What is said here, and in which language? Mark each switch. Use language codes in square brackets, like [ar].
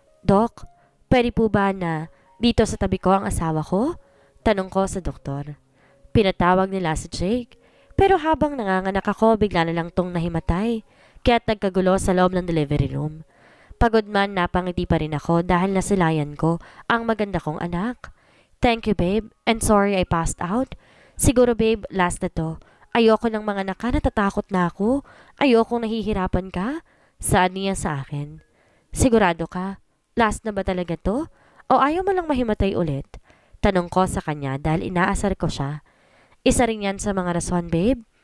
[tl] Doc, pwede po ba na dito sa tabi ko ang asawa ko? Tanong ko sa doktor. Pinatawag nila si Jake. Pero habang nanganganak ako, bigla na lang tong nahimatay. Kaya't nagkagulo sa loob ng delivery room. Pagod man, napangiti pa rin ako dahil nasilayan ko ang maganda kong anak. [en] Thank you babe, and sorry I passed out. [tl] Siguro babe, last na to. Ayoko ng mga anak ka, natatakot na ako. Ayoko nahihirapan ka. Saan niya sa akin? Sigurado ka? Last na ba talaga to? O ayaw mo lang mahimatay ulit? Tanong ko sa kanya dahil inaasar ko siya. Isa rin yan sa mga rason, babe.